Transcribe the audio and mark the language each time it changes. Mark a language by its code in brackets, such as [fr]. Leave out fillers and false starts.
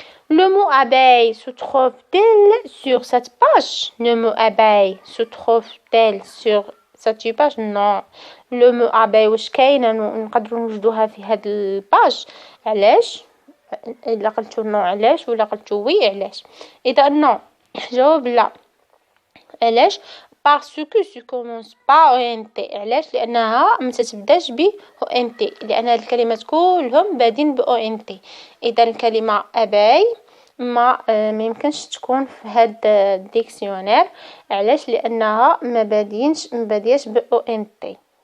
[fr] Le mot abeille se trouve-t-il sur cette page? Le mot abeille se trouve-t-il sur cette page? Non. [ar] Le mot abeille واش كاينة نقدروا نوجدوها في هاد الباج؟ علاش؟ إلا قلتو نو علاش ولا قلتو وي علاش؟ إذا نو جواب لا. [fr] علاش؟ parce que ça commence pas ONT. [ar] علاش؟ لأنها ما تتبداش ب ONT لأن هاد الكلمات كلهم بادين ب ONT. إذا الكلمة أباي ما يمكنش تكون في هاد الديكسيونير. علاش؟ لأنها ما بادياش ب ONT.